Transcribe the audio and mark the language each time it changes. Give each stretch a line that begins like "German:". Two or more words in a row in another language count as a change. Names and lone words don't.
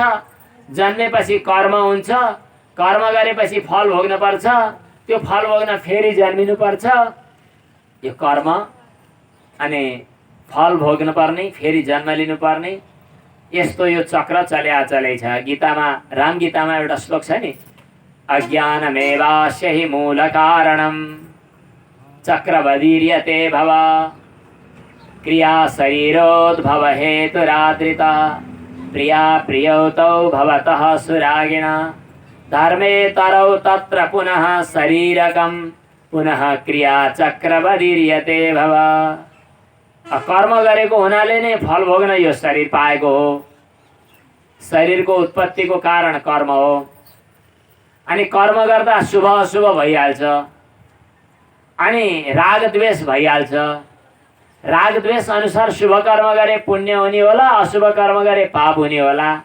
Nepali: जन्मेपछि कर्म हुन्छ, कर्म गरेपछि फल भोग्न पर्छ, त्यो फल भोग्न फेरि जन्मिनुपर्छ। यो कर्म अनि फल भोग्न पर्ने, फेरि जन्म लिनुपर्ने, यस्तो यो चक्र चलै छ। गीतामा, राम गीतामा एउटा श्लोक छ नि,
Sanskrit: अज्ञानमेवास्य हि मूल कारणं चक्रवदीर्यते भव क्रिया शरीरोद्भव हेतुरादृता प्रिया प्रियौतौ भवतः सुरागिणा धर्मे तरौ तत्र पुनः शरीरकं पुनः क्रिया चक्रवदीर्यते भव।
Nepali: कर्म गरेको हुनाले नै फल भोग्न यो शरीर पाएको हो। शरीरको उत्पत्तिको कारण कर्म हो। अनि कर्म गर्दा शुभ अशुभ भइहाल्छ, अनि राग द्वेष भइहाल्छ। राग द्वेष अनुसार शुभ कर्म गरे पुण्य हुने होला, अशुभ कर्म गरे पाप हुने होला।